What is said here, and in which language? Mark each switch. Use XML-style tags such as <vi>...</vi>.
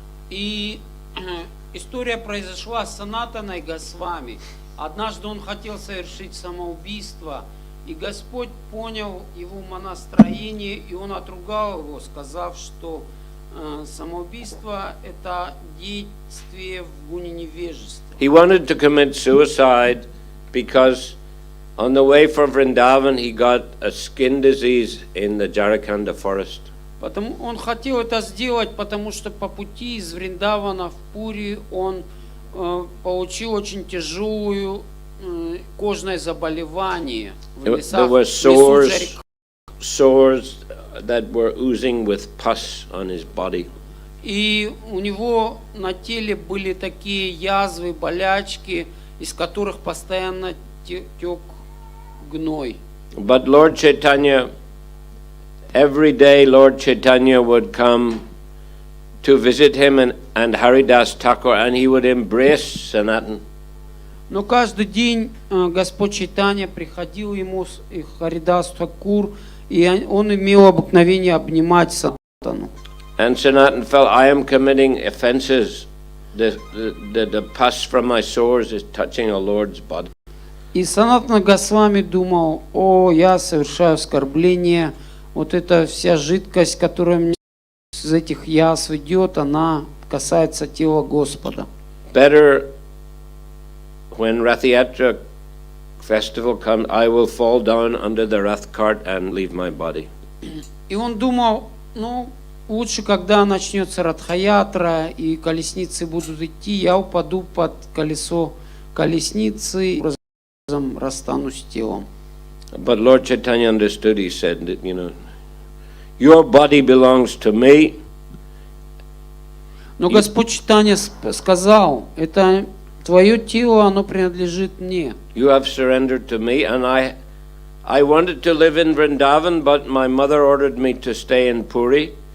<ru>И история произошла с Санатаной Госвами. Однажды он хотел совершить самоубийство, и Господь понял его умонастроение, и он отругал его, сказав, что самоубийство – это действие в гуне невежества.</ru> <en>He wanted to commit suicide because on the way from Vrindavan he got a skin disease in the Jharkhand forest.</en> <ru>Потому он хотел это сделать, потому что по пути из Вриндавана в Пури он получил очень тяжелую кожное заболевание в лесах.</ru> <en>There were sores that were oozing with pus on his body.</en> <ru>И у него на теле были такие язвы, болячки, из которых постоянно тек гной.</ru> <en>But Lord Chaitanya, every day Lord Chaitanya would come to visit him and Haridas Thakur, and he would embrace Sanatan.</en> <ru>Но каждый день Господь Чайтанья приходил ему, и Харидас Такур, и он имел обыкновение обнимать Санатану.</ru> <en>And Sanatan felt, I am committing offenses. The pus from my sores is touching a Lord's body.</en> <ru>И Санатана Госвами думал, о, я совершаю оскорбление, вот эта вся жидкость, которая мне из этих язв идет, она касается тела Господа.</ru> <en>Better when Rath-yatra festival comes, I will fall down under the Rath cart and leave my body.</en> <ru>И он думал, ну, лучше, когда начнется Радха-ятра и колесницы будут идти, я упаду под колесо колесницы, образом расстанусь с телом.</ru> <en>But Lord Chaitanya understood. He said that, your body belongs to me.</en> <ru>Но Господь Чайтанья сказал, это твое тело, оно принадлежит мне.</ru> <en>You have surrendered to me, and I wanted to live in Vrindavan, but my mother ordered me to stay in Puri.</en>